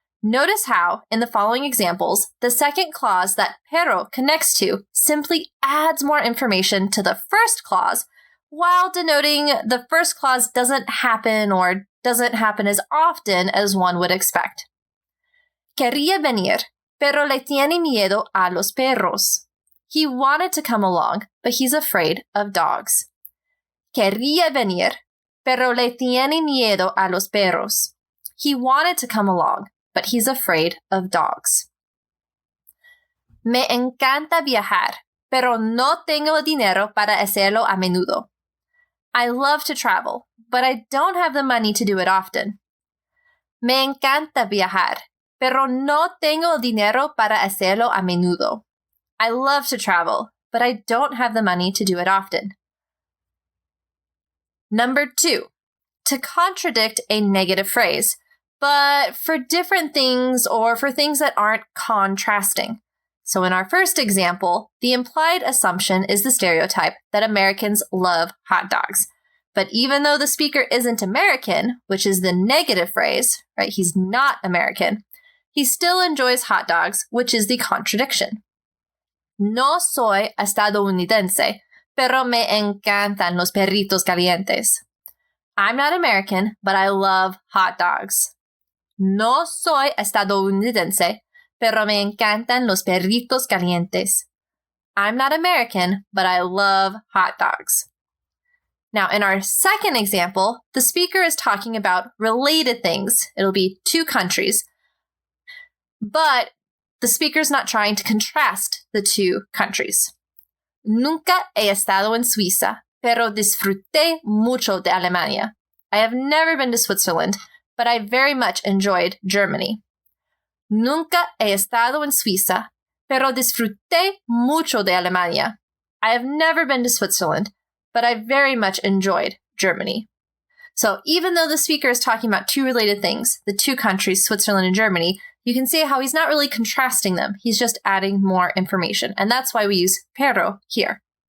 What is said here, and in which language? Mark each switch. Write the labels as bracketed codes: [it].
[es] Notice how, in the following examples, the second clause that Perro connects to simply adds more information to the first clause, while denoting the first clause doesn't happen or doesn't happen as often as one would expect. Quería venir, pero le tiene miedo a los perros. [en] He wanted to come along, but he's afraid of dogs. [es] Quería venir, pero le tiene miedo a los perros. [en] He wanted to come along, but he's afraid of dogs. [es] Me encanta viajar, pero no tengo dinero para hacerlo a menudo. [en] I love to travel, but I don't have the money to do it often. [es] Me encanta viajar, pero no tengo dinero para hacerlo a menudo. [en] I love to travel, but I don't have the money to do it often. Number 2, to contradict a negative phrase, but for different things or for things that aren't contrasting. So in our first example, the implied assumption is the stereotype that Americans love hot dogs. But even though the speaker isn't American, which is the negative phrase, right, he's not American, he still enjoys hot dogs, which is the contradiction. [es] No soy estadounidense, pero me encantan los perritos calientes. [en] I'm not American, but I love hot dogs. [es] No soy estadounidense, pero me encantan los perritos calientes. [en] I'm not American, but I love hot dogs. Now, in our second example, the speaker is talking about related things. It'll be 2 countries. But the speaker's not trying to contrast the 2 countries. [es] Nunca he estado en Suiza, pero disfruté mucho de Alemania. [en] I have never been to Switzerland, but I very much enjoyed Germany. [es] Nunca he estado en Suiza, pero disfruté mucho de Alemania. [en] I have never been to Switzerland, but I very much enjoyed Germany. So even though the speaker is talking about 2 related things, the 2 countries, Switzerland and Germany, you can see how he's not really contrasting them. He's just adding more information. And that's why we use Perro here.